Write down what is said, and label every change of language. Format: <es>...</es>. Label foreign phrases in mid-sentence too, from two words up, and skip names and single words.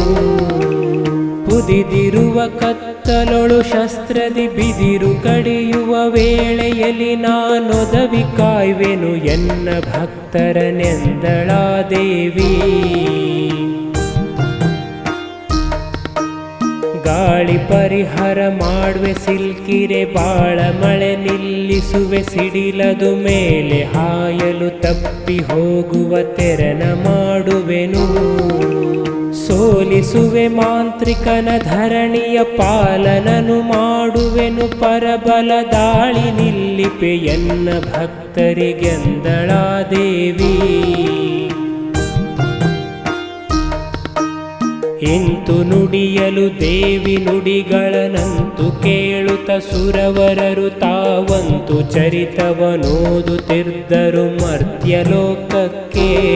<kn>ಕುದಿದಿರುವ ಕತ್ತಲೊಳು ಶಸ್ತ್ರದಿ ಬಿದಿರು ಕಡಿಯುವ ವೇಳೆಯಲ್ಲಿ ನಾನೊದವಿ ಕಾಯುವೆನು ಎನ್ನ ಭಕ್ತರನೆಂದಳ ದೇವಿ. ಗಾಳಿ ಪರಿಹಾರ ಮಾಡುವೆ ಸಿಲ್ಕಿರೆ ಬಾಳ ಮಳೆ ನಿಲ್ಲಿಸುವೆ ಸಿಡಿಲದು ಮೇಲೆ ಹಾಯಲು ತಪ್ಪಿ ಹೋಗುವ ತೆರನ ಮಾಡುವೆನು. ಸೋಲಿಸುವೆ ಮಾಂತ್ರಿಕನ ಧರಣಿಯ ಪಾಲನನು ಮಾಡುವೆನು ಪರಬಲ ದಾಳಿ ನಿಲ್ಲಿಪೆ ಎನ್ನ ಭಕ್ತರಿಗೆಂದಳ ದೇವಿ. ಇಂತು ನುಡಿಯಲು ದೇವಿ ನುಡಿಗಳನಂತು ಕೇಳುತ್ತ ಸುರವರರು ತಾವಂತು ಚರಿತವನೋದುತ್ತಿದ್ದರು ಮರ್ತ್ಯಲೋಕಕ್ಕೆ.</kn>